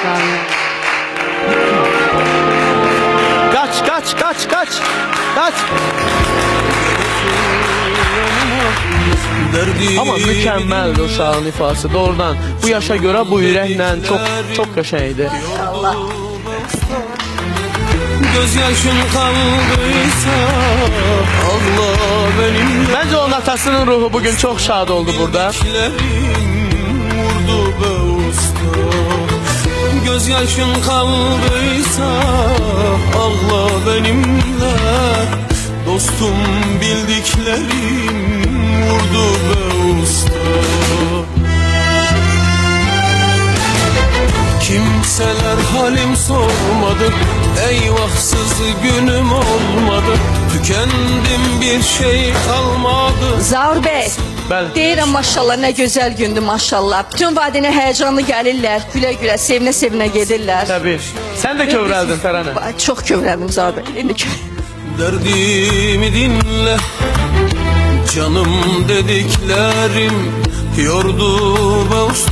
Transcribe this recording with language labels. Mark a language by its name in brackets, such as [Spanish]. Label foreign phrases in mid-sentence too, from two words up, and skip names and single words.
[Turkish] Kaç. [Azerbaijani] Ama mükəmməldir uşağın ifası, doğrudan. Bu yaşa görə bu ürəklə çox qəşəngdir. Allah. [Turkish] Gözyaşın kaldıysa Allah benimle. Bence onun atasının ruhu bugün çok şad oldu burada. Vurdu be usta. Gözyaşın kaldıysa Allah benimle. Dostum bildiklerim vurdu be usta. Kimseler halim sormadı, eyvahsız günüm olmadı. Tükendim bir şey kalmadı. [Azerbaijani] Zaur Bey, Bəli. deyirəm maşallah nə gözəl gündür maşallah. Bütün vadinə həyəcanlı gəlirlər, gülə-gülə, sevinə-sevinə gedirlər. [Turkish] Tabii. Sen de [Azerbaijani] kövrəldin Tərənə. Çox kövrəldim Zaur Bey. İndi [Turkish] Derdimi dinle, canım dediklerim yordu be usta.